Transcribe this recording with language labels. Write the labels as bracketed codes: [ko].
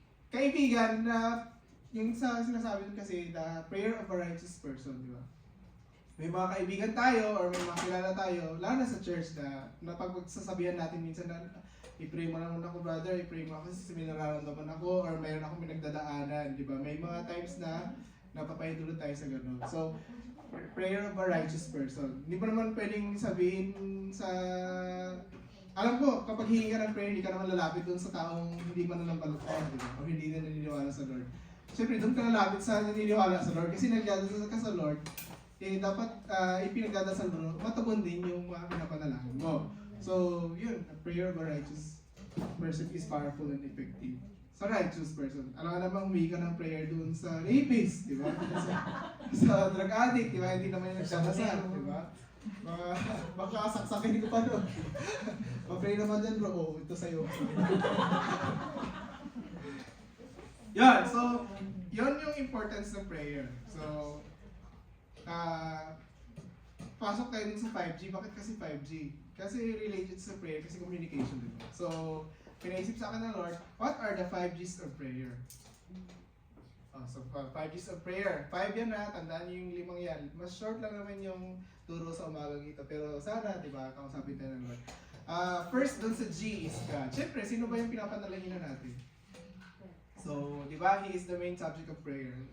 [tl] Kaibigan na yung sa sinasabi dun kasi, [en] the prayer of a righteous person, [tl] di ba? May mga kaibigan tayo or may mga kilala tayo, lalo na sa church na napagsasabihan natin minsan na i-pray mo naman ako brother, i-pray mo ako kasi may nararamdaman ako or mayroon akong pinagdadaanan, di ba? May mga times na napapahintulot tayo sa gano'n. [en] So, prayer of a righteous person. [tl] Hindi mo naman pwedeng sabihin sa... Alam ko, kapag hihingi ka ng prayer, hindi ka naman lalapit doon sa taong hindi mananampalataya, di ba? O hindi na naniniwala sa Lord. Siyempre, doon ka lalapit sa naniniwala sa Lord kasi nagdadasal ka sa Lord, eh dapat ipinagdadasal mo, matugon din yung mga pinapanalangin mo. So, yun, [en] a prayer of a righteous person is powerful and effective. [tl] Sa [en] righteous person. [tl] Alam ka namang humingi ka ng prayer doon sa rapist, di ba? sa drug addict, di ba? Hindi naman yung nagdadasal, di ba? Baka saksakin ko pa doon. Pa-pray naman dyan bro, oh, ito sa'yo. Yan, so, yun yung importance ng prayer. So, pasok tayo dun sa 5G. Bakit kasi 5G? Kasi related sa prayer, kasi communication, di ba? So, pinaisip sa akin ng Lord, [en] what are the 5Gs of prayer? [tl] So, 5Gs of prayer. 5 yan na, tandaan niyo yung 5 yan. Mas short lang naman yung turo sa umagang ito. Pero sana, di ba, kausapin tayo ng Lord. First, dun sa G is God. Siyempre, sino ba yung pinapanalahinan natin? [en] So, [tl] di ba, [en] He is the main subject of prayer.